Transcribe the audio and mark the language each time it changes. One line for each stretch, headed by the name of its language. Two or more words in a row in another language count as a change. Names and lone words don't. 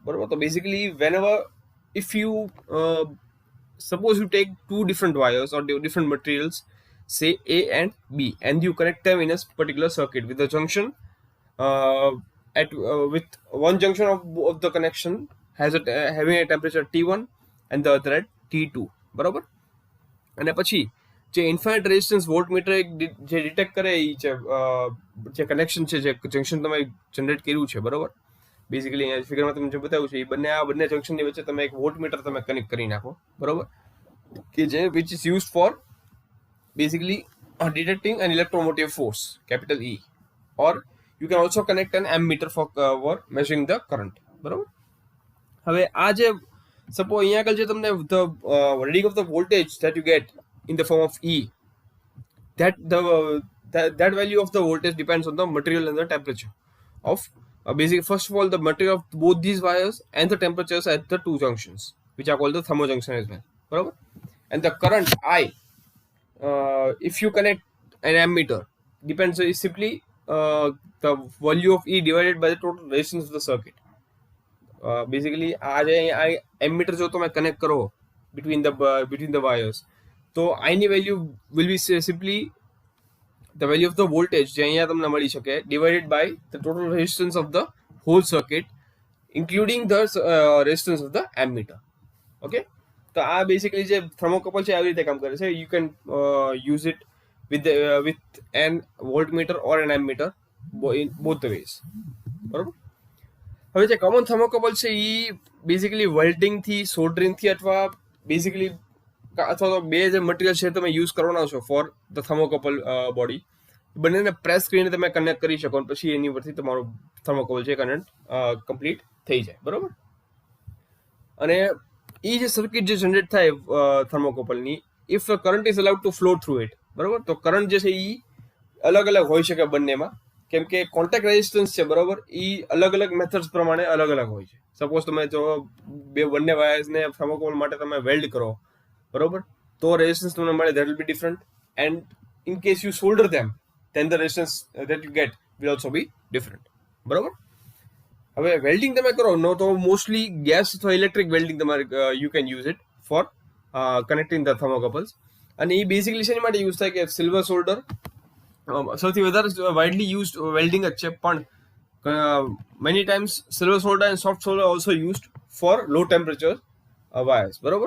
English: But so basically, if you suppose you take two different wires or different materials, say A and B, and you connect them in a particular circuit with a junction with one junction of the connection having a temperature T1 and the other at T2, બરાબર.
Gujarati: અને પછી જે
English: infinite resistance voltmeter
Gujarati: જે ડિટેક્ટ કરે એ જે કનેક્શન છે, જે જંક્શન તમે જનરેટ કર્યું છે, બરાબર. બેઝિકલી અહીંયા ફિગરમાં તમે જે બતાવ્યું છે એ બંને જંક્શનની વચ્ચે તમે એક વોલ્ટમીટર તમે કનેક્ટ કરી નાખો, બરાબર, કે જે
English: which is used for basically detecting an electromotive force, capital E, or you can also connect an ammeter for measuring the current.
Gujarati: બરાબર. હવે આ જે સપોઝ અહીંયા આગળ જે તમને
English: the reading of the voltage that you get in the form of E, that value of the voltage depends on the material and the temperature of basically, first of all, the material of both these wires and the temperatures at the two junctions, which are called the thermojunction as well, બરાબર. And the current I, if you connect an ammeter, depends simply the value of E divided by the total resistance of the circuit. Basically,
Gujarati: आज ammeter जो तो मैं connect करो
English: between the wires, तो I ની value will be simply the value of the voltage
Gujarati: જે અહીંયા તમને મળી શકે
English: divided by the total resistance of the whole circuit, including the resistance of the ammeter.
Gujarati: Okay, તો આ બેસિકલી જે થર્મોકપલ છે આવી રીતે કામ કરે છે.
English: You can use it with an voltmeter or an ammeter in both the ways,
Gujarati: બરાબર. હવે જે કોમન થર્મોકપલ છે એ બેસિકલી વેલ્ડિંગથી, સોલ્ડરિંગથી અથવા તો બે જે મટીરિયલ છે તમે યુઝ કરવાના છો
English: for the thermocouple body,
Gujarati: બંનેને પ્રેસ કરીને તમે કનેક્ટ કરી શકો, પછી એની પરથી તમારું થર્મોકપલ છે કનેક્ટ કમ્પ્લીટ થઈ જાય, બરાબર. અને એ જે સર્કિટ જે જનરેટ થાય થર્મોકપલની,
English: if current is allowed to flow through it,
Gujarati: બરાબર, તો કરંટ જે છે એ અલગ અલગ હોઈ શકે બંનેમાં, કેમ કે કોન્ટેક્ટ રેઝિસ્ટન્સ છે, બરાબર, એ અલગ અલગ મેથડ્સ પ્રમાણે અલગ અલગ હોય છે. સપોઝ તમે જો બંને વાયર્સને થર્મોકોલ માટે તમે વેલ્ડ કરો, બરાબર, તો રેઝિસ્ટન્સ તમને મળે
English: that will be different, and in case you solder them, then the resistance that you get will also be different,
Gujarati: બરાબર. હવે વેલ્ડિંગ તમે કરો નો તો મોસ્ટલી ગેસ અથવા ઇલેક્ટ્રિક વેલ્ડિંગ તમારે
English: you can use it for connecting the thermocouples.
Gujarati: અને એ બેસિકલી શેની માટે યુઝ થાય કે
English: silver solder
Gujarati: સૌથી વધારે
English: widely used welding
Gujarati: જ છે, પણ
English: many times silver solder and soft solder also used for low temperature wires,
Gujarati: બરાબર.